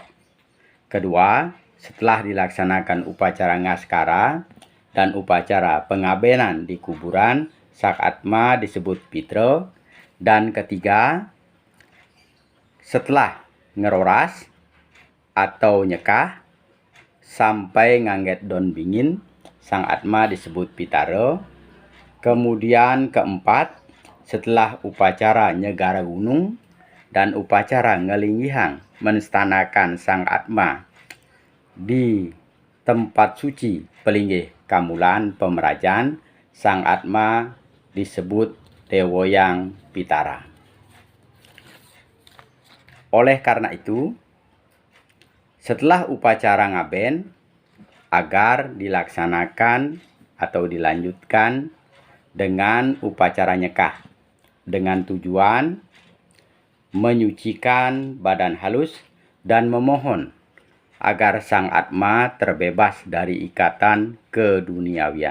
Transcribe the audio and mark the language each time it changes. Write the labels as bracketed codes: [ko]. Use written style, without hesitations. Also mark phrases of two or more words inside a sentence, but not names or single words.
[id] Kedua, setelah dilaksanakan upacara ngaskara dan upacara pengabenan di kuburan, Sang Atma disebut pitra. Dan ketiga, setelah ngeroras atau nyekah sampai [ban] ngangget don bingin, [id] Sang Atma disebut pitara. Kemudian keempat, setelah upacara nyegara gunung dan upacara ngelinggihang menstanakan Sang Atma di tempat suci Pelinggih Kamulan Pemerajan, Sang Atma disebut Dewoyang Pitara. Oleh karena itu, setelah upacara ngaben, agar dilaksanakan atau dilanjutkan dengan upacara nyekah, dengan tujuan menyucikan badan halus dan memohon agar Sang Atma terbebas dari ikatan keduniawian.